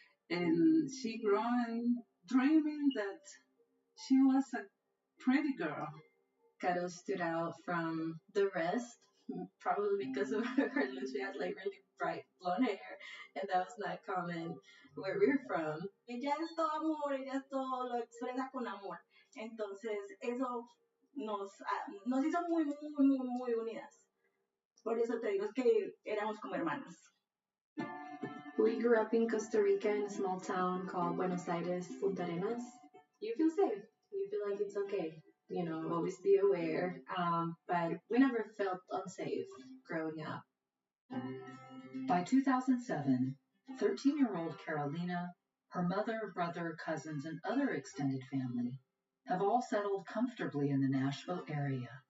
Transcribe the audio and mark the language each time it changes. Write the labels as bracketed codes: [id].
[en] And she growing dreaming that she was a pretty girl. Caro stood out from the rest, probably because of her look. She had like really bright blonde hair, and that was not common where we're from. [es] Ella es todo amor, ella es todo lo expresa con amor. Entonces, eso nos hizo muy unidas. Por eso te digo es que éramos como hermanas. [en] We grew up in Costa Rica in a small town called Buenos Aires, Punta Arenas. You feel safe. You feel like it's okay. Always be aware. But we never felt unsafe growing up. By 2007, 13-year-old Carolina, her mother, brother, cousins, and other extended family have all settled comfortably in the Nashville area.